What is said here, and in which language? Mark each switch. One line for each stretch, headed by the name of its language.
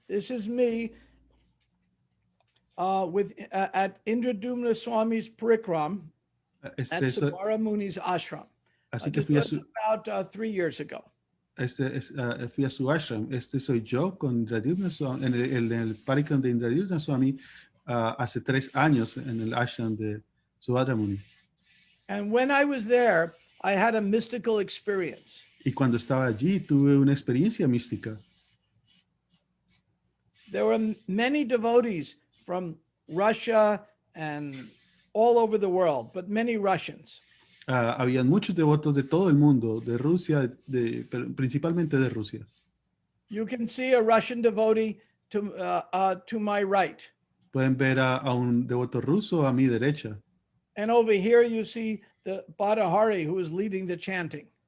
English: This is me at Indradumna Swami's Parikram at Subara Muni's ashram.
Spanish: Así que
English: This
Spanish: fui a
English: was about 3 years ago.
Spanish: Fui a su ashram. Este soy yo con Indradumna Swami, en el Parikram de Indradumna Swami hace 3 años en el ashram de Subara Muni.
English: And when I was there, I had a mystical experience.
Spanish: Y cuando estaba allí tuve una experiencia mística.
English: There were many devotees from Russia and all over the world, but many Russians.
Spanish: Habían muchos devotos de todo el mundo, de Rusia, principalmente de Rusia.
English: You can see a Russian devotee to my right.
Spanish: Pueden ver a un devoto ruso a mi derecha.
English: And over here you see the Badahari who is leading the chanting.